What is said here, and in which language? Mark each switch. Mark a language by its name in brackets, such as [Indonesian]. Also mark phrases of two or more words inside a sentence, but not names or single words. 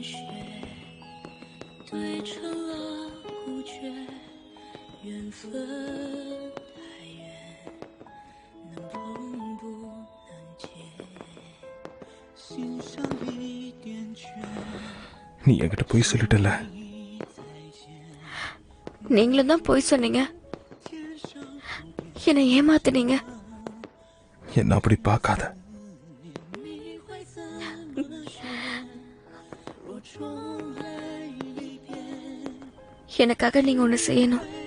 [Chinese] 雪，堆成了孤绝，缘分太远，能碰不能见，心上一点倦。 [Tamil] நீ என்கிட்ட போய் சொல்லிட்டல. நீங்களும் தான் போய் சொன்னீங்க. என்னை ஏமாத்துனீங்க. என்ன அப்படி பார்க்காத. எனக்காக நீங்க ஒண்ணு செய்யணும்.